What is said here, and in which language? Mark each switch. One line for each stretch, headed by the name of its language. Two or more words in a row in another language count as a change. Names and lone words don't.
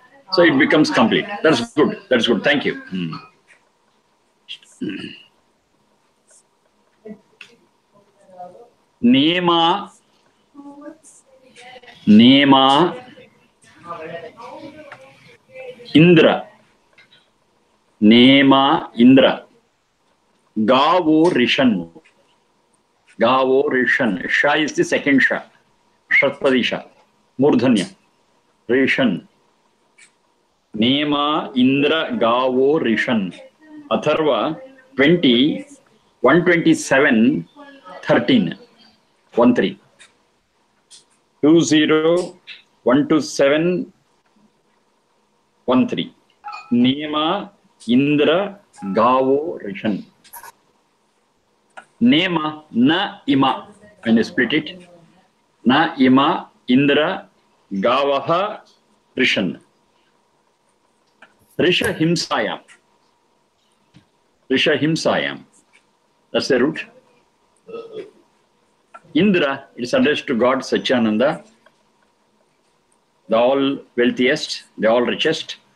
English: So it becomes complete. That's good. That's good. Thank you. Nema, Indra, Nema, Indra, Gavo, Rishan, Sha is the second Sha, Shatpadi Sha, Murdhanya, Rishan, Nema, Indra, Gavo, Rishan, Atharva 20, 127, 13, 13. 20, 127, 13. Nema, Indra, Gavo, Rishan. Nema,
Sanskrit: na ima.
English: When you split it,
Sanskrit: na ima, Indra, Gavaha, Rishan. Risha Himsayam.
English: That's the root. Indra, it's addressed to God Satchidananda, the all wealthiest, the all richest.